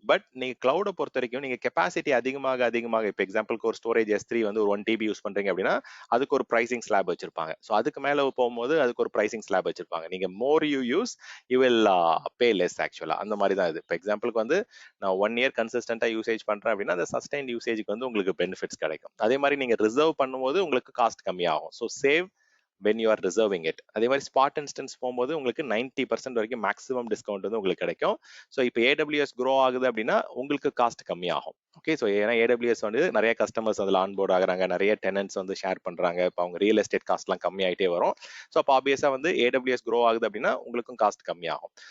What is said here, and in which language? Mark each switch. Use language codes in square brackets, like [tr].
[ta] But நீங்க கிளவுடை பொறுத்த வரைக்கும் நீங்க கெப்பாசிட்டி அதிகமாக இப்போ எக்ஸாம்பிளுக்கு ஒரு ஸ்டோரேஜ் S3 வந்து ஒரு 1 TB யூஸ் பண்றீங்க அப்படின்னா அதுக்கு ஒரு ப்ரைசிங் ஸ்லாப் வச்சிருப்பாங்க. ஸோ அதுக்கு மேல போகும்போது அதுக்கு ஒரு ப்ரைசிங் ஸ்லாப் வச்சிருப்பாங்க. நீங்க [en] More you use you will pay less. [ta] ஆக்சுவலா அந்த மாதிரி தான் இது. இப்போ எக்ஸாம்பிளுக்கு வந்து நான் 1 year கன்சிஸ்டன்டா யூசேஜ் பண்றேன் அப்படின்னா அந்த சஸ்டைன் யூசேஜுக்கு வந்து உங்களுக்கு பெனிஃபிட்ஸ் கிடைக்கும். அதே மாதிரி நீங்க ரிசர்வ் பண்ணும்போது உங்களுக்கு காஸ்ட் கம்மியாகும். [en] So save when you are reserving it. [ta] அதே மாதிரி ஸ்பாட் இன்ஸ்டன்ஸ் போகும்போது உங்களுக்கு 90% வரைக்கும் மேக்ஸிமம் டிஸ்கவுண்ட் வந்து உங்களுக்கு கிடைக்கும். ஸோ இப்போ AWS க்ரோ ஆகுது அப்படின்னா உங்களுக்கு காஸ்ட் கம்மியாகும். ஓகே, ஸோ ஏன்னா AWS வந்து நிறைய கஸ்டமர்ஸ் அதில் ஆன்போர்ட் ஆகுறாங்க, நிறைய டெனன்ட்ஸ் வந்து ஷேர் பண்றாங்க. இப்போ அவங்க ரியல் எஸ்டேட் காஸ்ட்லாம் கம்மியாயிட்டே வரும். ஸோ அப்போ ஆப்வியஸாக வந்து AWS க்ரோ ஆகுது அப்படின்னா உங்களுக்கும் காஸ்ட் கம்மியாகும்.